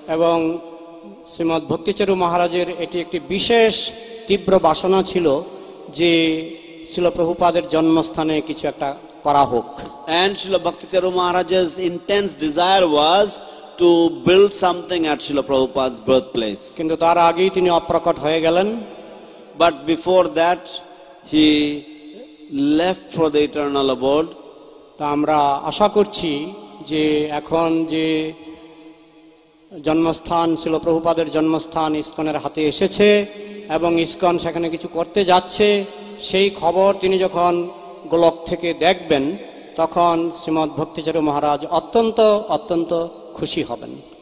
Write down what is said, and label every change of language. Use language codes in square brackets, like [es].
[bn] এবং শ্রীমৎ ভক্তিচারু মহারাজের এটি একটি বিশেষ তীব্র বাসনা ছিল যে শ্রীল প্রভুপাদের জন্মস্থানে কিছু একটা করা হোক। [en] And Srila Bhakti Charu Maharaj's intense desire was to build something at Srila Prabhupada's birthplace. [bn] কিন্তু তার আগেই তিনি অপ্রকট হয়ে গেলেন। [en] But before that, he left for the eternal abode. [bn] তা আমরা আশা করছি যে এখন যে জন্মস্থান শ্রীল প্রভুপাদের জন্মস্থান ইসকনের হাতে এসেছে এবং ইসকন সেখানে কিছু করতে যাচ্ছে সেই খবর তিনি যখন গোলক থেকে দেখবেন তখন শ্রীমৎ ভক্তিচারু মহারাজ অত্যন্ত অত্যন্ত খুশি হবেন।